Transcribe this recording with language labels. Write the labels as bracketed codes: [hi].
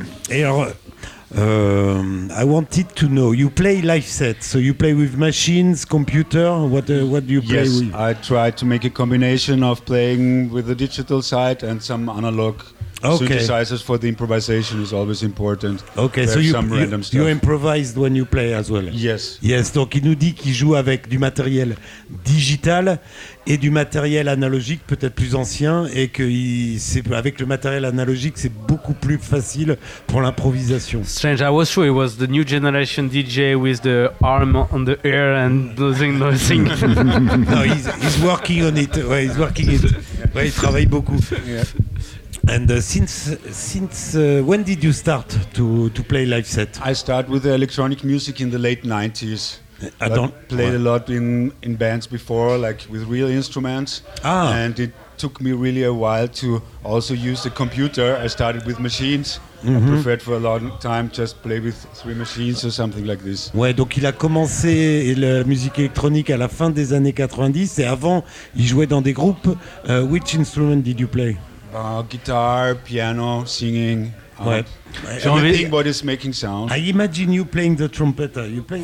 [fr] Et alors, [en] I wanted to know, you play live sets, so you play with machines, computer, what do you play yes, with? Yes, I try to make a combination of playing with the digital side and some analog okay. synthesizers for the improvisation is always important. Okay, so you improvise when you play as well? Yes. [fr] Yes, donc il nous dit qu'il joue avec du matériel digital et du matériel analogique, peut-être plus ancien, et que c'est avec le matériel analogique, c'est beaucoup plus facile pour l'improvisation. [en] Strange, I was sure it was the new generation DJ with the arm on the air and nothing. No, he's working on it. Ouais, he's working it. [fr] Ouais, il travaille beaucoup. [en] Yeah. And since when did you start to play live set? I started with the electronic music in the late 90s. I don't played what? A lot in bands before, like with real instruments. Ah. And it took me really a while to also use the computer. I started with machines. Mm-hmm. I preferred for a long time just play with three machines or something like this. [fr] Ouais, donc il a commencé la musique électronique à la fin des années 90. Et avant, il jouait dans des groupes. [en] Which instrument did you play? Guitar, piano, singing. [fr] Ouais. [en] Everything what is making sound. I imagine you playing the trumpet. You play.